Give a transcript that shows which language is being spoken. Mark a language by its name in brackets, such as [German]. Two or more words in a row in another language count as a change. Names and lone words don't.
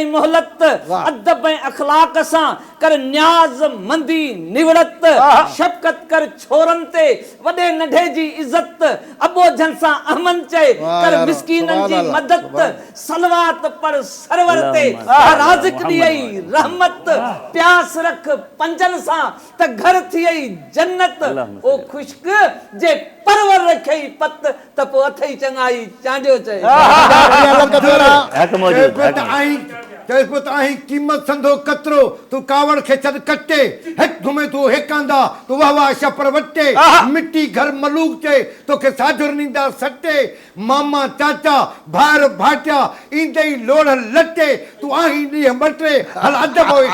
[Sindhi] मोहलत, अदब ऐं अखलाक सां कर न्याज़ मंदी निवड़त, शफ़क़त कर छोरनि ते वॾे नंढे जी इज़त, अबोझनि सां अमन चए कर मिस्कीननि जी मदद, सलवात पढ़ सरवर ते राज़िक ॾियई रहमत, प्यास रख पंजनि सां त घर थियई जन्नत, ओ खुश्क जे परवर रखई पत त पोइ अथई चङाई चांडियो चए। आहीं क़ीमत संदो कतिरो तूं कावड़ खे छॾ कटे, हिकु घुमे तूं हिकु आंदा तूं वाह वाह छपर वटे, मिट्टी घर मलूक चए तोखे साजुर नींदा सटे, मामा चाचा भार भाटिया ईंदई लोड़ लटे, तूं आहीं ॾींहं ॿटे हल अदब